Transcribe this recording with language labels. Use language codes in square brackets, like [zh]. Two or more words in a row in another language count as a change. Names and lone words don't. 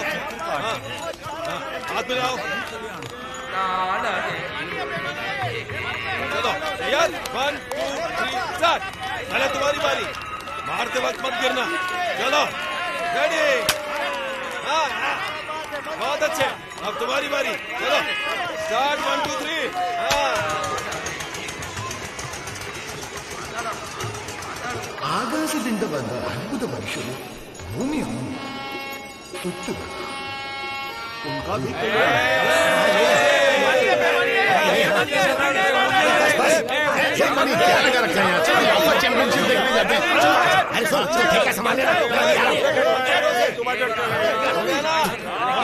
[hi] हाँ, हाँ, हाथ मिलाओ। चलो यार, 1 2 3 स्टार्ट। पहले तुम्हारी बारी, मारते वक्त मत गिरना। चलो रेडी। हाँ हाँ, बहुत अच्छे। अब तुम्हारी बारी, चलो स्टार्ट। 1 2 3। हाँ, [kn] ಆಕಾಶದಿಂದ ಬಂದ ಅದ್ಭುತ ಮನುಷ್ಯರು ಭೂಮಿಯನ್ನು ಸುತ್ತು [hi] उनका भी क्या लगा रखा है यहाँ? चैंपियनशिप देखने जाते हैं। अरे सुन, ठेका संभाल लेना।